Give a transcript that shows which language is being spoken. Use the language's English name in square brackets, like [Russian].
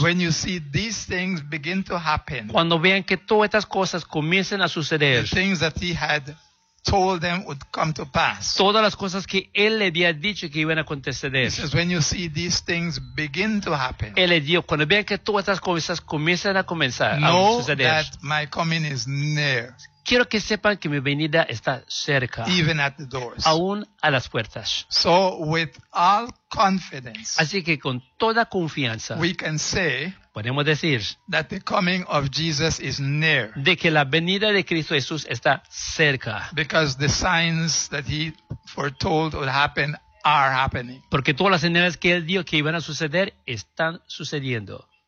[English] When you see these things begin to happen. [Spanish] Cuando vean que todas estas cosas comiencen a suceder. [English] The things that he had told them would come to pass. [Spanish] Todas las cosas que él le había dicho que iban a acontecer. [English] He says, when you see these things begin to happen. [Spanish] Él le dijo, cuando vean que todas estas cosas comiencen a comenzar [English] know [Spanish] a suceder. [English] That my coming is near. [Spanish] Quiero que sepan que mi venida está cerca, [English] even at the doors. [Spanish] Aún a las puertas. [English] So with all confidence, [Spanish] así que con toda confianza, [English] we can say, [Spanish] podemos decir, [English] that the coming of Jesus is near, [Spanish] de que la venida de Cristo Jesús está cerca, [English] because the signs that he foretold would happen are happening. [Spanish] Porque todas las señales que él dijo que iban a suceder están sucediendo.